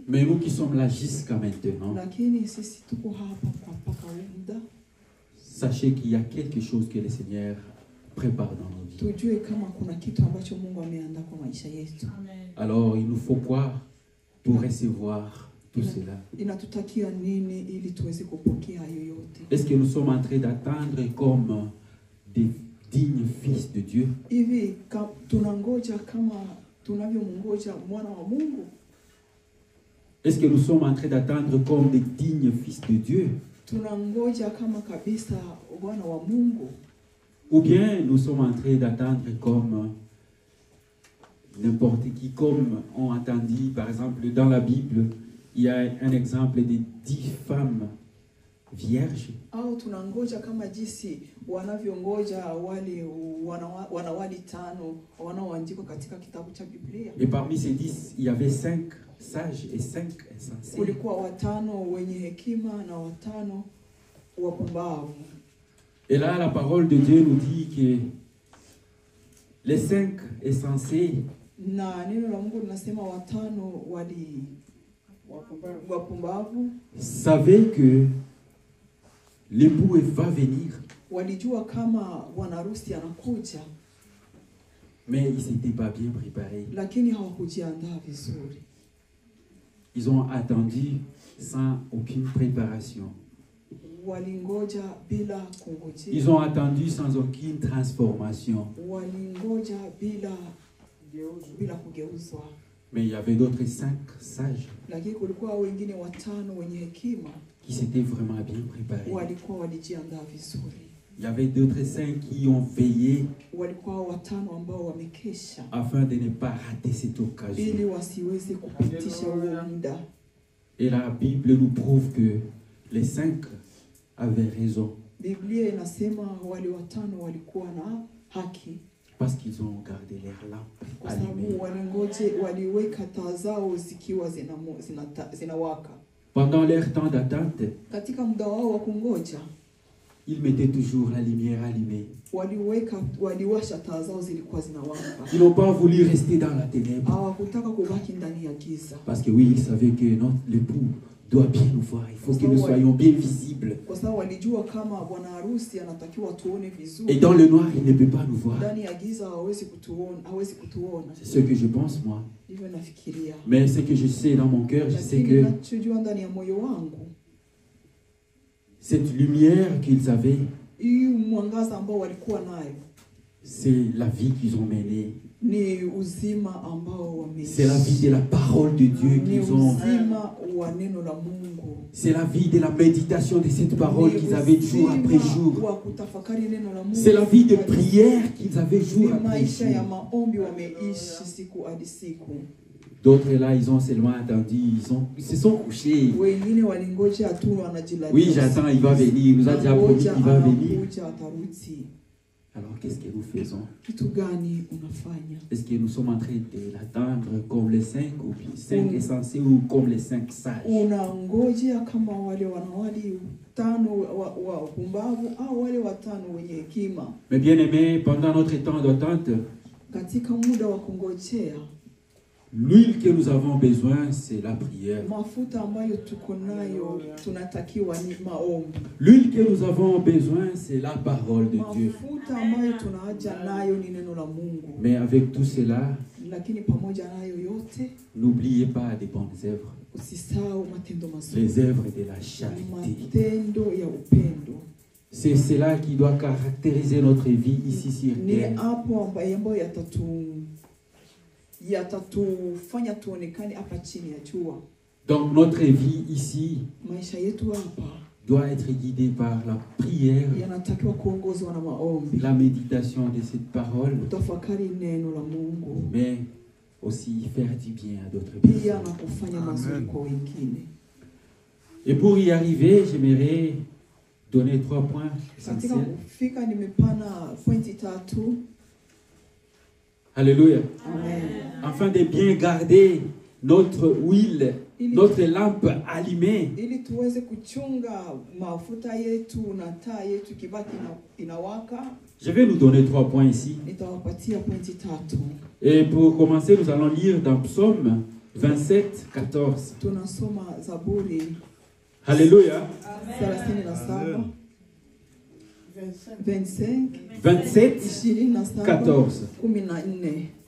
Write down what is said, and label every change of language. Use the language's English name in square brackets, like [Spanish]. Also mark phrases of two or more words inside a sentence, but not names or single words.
[French] Mais nous qui sommes là jusqu'à maintenant, [Swahili] Lakini sisi tuko hapa kwa mpaka muda. [French] sachez qu'il y a quelque chose que le Seigneur prépare dans nos vies. [Swahili] Tujue kama kuna kitu ambacho Mungu ameandaa kwa maisha yetu. [French] Alors il nous faut quoi pour recevoir tout cela? [Swahili] Inatutakia nini ili tuweze kupokea hayo yote? [French] Est-ce que nous sommes en train d'attendre comme des dignes fils de Dieu? [Swahili] Hivi tunangoja kama tunavyomngoja mwana wa Mungu? [French] Est-ce que nous sommes en train d'attendre comme des dignes fils de Dieu? [Swahili] Tunangoja kama kabisa wana wa Mungu? [French] Ou bien nous sommes en train d'attendre comme n'importe qui, comme on entendit par exemple dans la Bible, il y a un exemple de 10 femmes vierges. [Swahili] Au tunangoja kama jinsi wanavyongoja wale wanawali 5 wanaoandikwa katika kitabu cha Biblia. [French] Et parmi ces 10, il y avait 5 sages et 5 insensés. [Swahili] Kulikuwa 5 wenye hekima na 5 wapumbavu. [French] Et là, la parole de Dieu nous dit que les 5 insensés, [Swahili] Na neno la Mungu linasema 5 wapumbavu [French] savaient que l'époux va venir, [Swahili] walijua kama bwana harusi anakuja, [French] mais ils n'étaient pas bien préparés. [Swahili] lakini hawakujiandaa vizuri. [French] Ils ont attendu sans aucune préparation. [Swahili] Walingoja bila kungojea. [French] Ils ont attendu sans aucune transformation. [Swahili] Walingoja bila kugeuzwa. [French] Mais il y avait d'autres 5 sages [Swahili] Lakini kulikuwa wengine 5 wenye hekima [French] qui s'étaient vraiment bien préparés. [Swahili] walikuwa walijiandaa vizuri. [French] Il y avait d'autres 5 qui ont veillé [Swahili] Walikuwa 5 ambao wamekesha [French] afin de ne pas rater cette [Swahili] ili [French] occasion. [Swahili] wasiweze kupitisha huo muda. [French] Et la Bible nous prouve que les 5 avaient raison [Swahili] Biblia inasema wale 5 walikuwa na haki [French] parce qu'ils ont gardé leurs lampes [Swahili] kwa [French] allumées. [Swahili] sababu waliweka taa zao zikiwa zinawaka. [French] Pendant leur temps d'attente, [Swahili] Katika muda wao wa kungoja [French] ils mettaient toujours la lumière allumée. [Swahili] waliwasha taa zao zilikuwa zinawaka. [French] Ils n'ont pas voulu rester dans la ténèbre. [Swahili] Hawakutaka kubaki ndani ya giza. [French] Parce que oui, ils savaient que l'époux doit bien nous voir. Il faut que nous soyons bien visibles. [Swahili] Kwa sababu walijua kama bwana harusi anatakiwa tuone vizuri. [French] Et dans le noir, il ne peut pas nous voir. [Swahili] Ndani ya giza hawezi kutuona. [French] C'est ce que je pense moi. [Swahili] Ndivyo nafikiria. [French] Mais ce que je sais dans mon cœur, je sais que [Swahili] nachojua ndani ya moyo wangu, [French] cette lumière qu'ils avaient, [Swahili] hii mwangaza ambao walikuwa nayo, [French] c'est la vie qu'ils ont menée. [Swahili] ni uzima ambao wameishi. [French] C'est la vie de la parole de Dieu [Swahili] Ni [French] qu'ils ont. [Swahili] uzima wa neno la Mungu. [French] C'est la vie de la méditation de cette parole qu'ils avaient jour après jour. [Swahili] Wa kutafakari neno la Mungu. [French] C'est la vie de prière qu'ils avaient jour [Swahili] Ni [French] après [Swahili] maisha ya [French] jour. [Swahili] maombi wameishi siku hadi siku. [French] D'autres là, ils ont seulement attendu, ils se sont couchés. [Swahili] Wengine walingoja tu wanajilalia. [French] Oui, j'attends, il va venir. Il nous a déjà promis qu'il va venir. [Swahili] Anakuja, atarudi. [French] Alors, qu'est-ce que nous faisons? [Swahili] Kitu gani unafanya? [French] Est-ce que nous sommes en train de l'attendre comme les 5 ou 5 insensés ou comme les 5 sages? [Swahili] Unangoja kama wale wanawali 5 wa pumbavu au wale 5 wenye hekima? [French] Mais bien aimés, pendant notre temps d'attente, [Swahili] Katika muda wa kungojea, [French] l'huile que nous avons besoin, c'est la prière. [Swahili] mafuta ambayo tuko nayo tunatakiwa ni maombi. [French] L'huile que nous avons besoin, c'est la parole de Dieu. [Swahili] Mafuta ambayo tunahaja nayo ni neno la Mungu. [French] Mais avec tout cela, [Swahili] Lakini pamoja nayo yote, [French] n'oubliez pas des bonnes œuvres, [Swahili] usisahau matendo mazuri, [French] les œuvres de la charité. [Swahili] matendo ya upendo. [French] C'est cela qui doit caractériser notre vie ici sur [Swahili] Ni [French] terre. [Swahili] hapo ambayo yatatufanya tuonekane hapa chini ya jua. [French] Donc notre vie ici [Swahili] Maisha yetu hapa [French] doit être guidée par la prière, [Swahili] yanatakiwa kuongozwa na maombi, [French] la méditation de cette parole, [Swahili] kutafakari neno la Mungu, [French] mais aussi faire du bien à d'autres [Swahili] pia na [French] personnes. [Swahili] kufanya mazuri kwa wengine. [French] Et pour y arriver, j'aimerais donner 3 points [Swahili] Katika [French] essentiels. [Swahili] kufika nimepana pointi 3. [French] Alléluia. [Swahili] Amen. [French] Afin de bien garder notre huile, notre lampe allumée. [Swahili] Ili tuweze kuchunga mafuta yetu na taa yetu kibaki inawaka. [French] Je vais nous donner 3 points ici. [Swahili] Nitawapatia pointi 3. [French] Et pour commencer, nous allons lire dans Psaume 27, 14. [Swahili] Tunasoma Zaburi [French] Alléluia. [Swahili] 37, 25, 27, 27, 14. 14.